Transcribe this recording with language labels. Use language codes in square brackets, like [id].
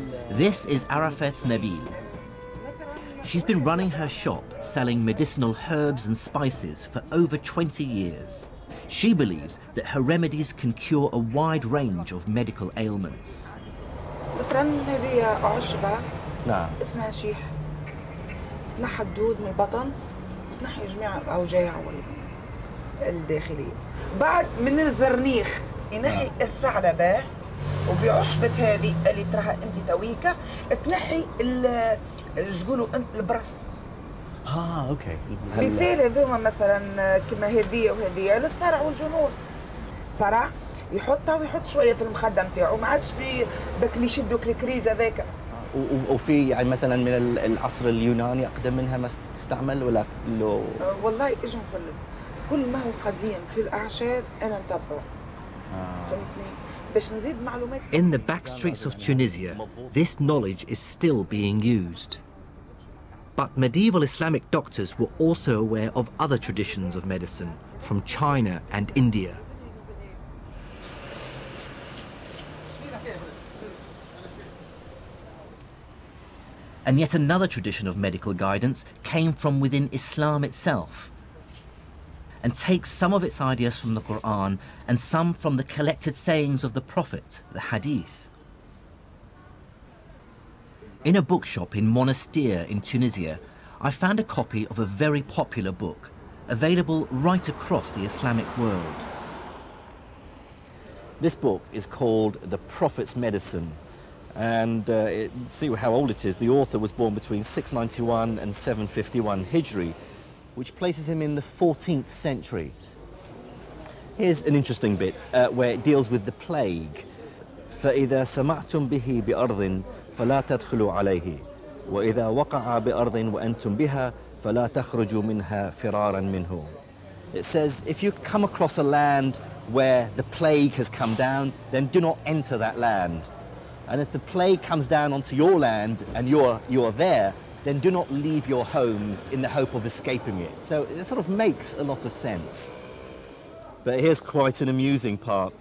[en] This is Arafat Nabil. She's been running her shop selling medicinal herbs and spices for over 20 years. She believes that her remedies can cure a wide range of medical ailments. [ar] مثلا هذه عشبة نعم. اسمها شيح، تنحى الدود من البطن وتنحي جميع الأوجاع الداخلية. بعد من الزرنيخ ينحي الثعلبة، وبعشبة هذه اللي تراها انت تويكا تنحي تقولوا البرص. [en] Okay. [ar] مثال هذوما مثلا كما هذه وهذه للصرع والجنون. صرع يحطها ويحط شويه في المخدة نتاعو، ما عادش بك اللي يشدوا الكريز هذاك. وفي يعني مثلا من العصر اليوناني اقدم منها ما تستعمل ولا لو؟ والله ايش نقول لك، كل ما هو قديم في الاعشاب انا نتبعه. فهمتني؟ باش نزيد معلومات. [en] In the back streets of Tunisia, this knowledge is still being used. But medieval Islamic doctors were also aware of other traditions of medicine from China and India. And yet another tradition of medical guidance came from within Islam itself, and takes some of its ideas from the Quran and some from the collected sayings of the Prophet, the Hadith. In a bookshop in Monastir in Tunisia, I found a copy of a very popular book, available right across the Islamic world. This book is called The Prophet's Medicine, and see how old it is. The author was born between 691 and 751 Hijri, which places him in the 14th century. Here's an interesting bit where it deals with the plague. [ar] فإذا سمعتم به بأرض فلا تدخلوا عليه وإذا وقع بأرض وأنتم بها فلا تخرجوا منها فرارا منه. [en] It says if you come across a land where the plague has come down, then do not enter that land. And if the plague comes down onto your land and you are there, then do not leave your homes in the hope of escaping it. So it sort of makes a lot of sense. But here's quite an amusing part.